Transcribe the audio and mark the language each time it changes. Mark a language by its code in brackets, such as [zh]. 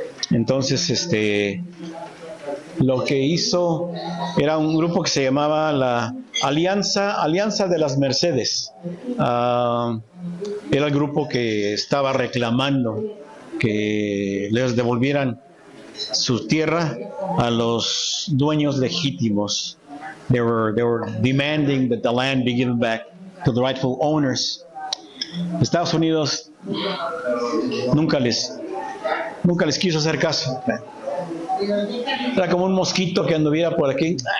[es] Entonces lo que hizo era un grupo que se llamaba la Alianza de las Mercedes. Era el grupo que estaba reclamando que les devolvieran su tierra a los dueños legítimos. [en] They were demanding that the land be given back to the rightful owners. [es] Estados Unidos nunca les quiso hacer caso. Era como un mosquito que anduviera por aquí.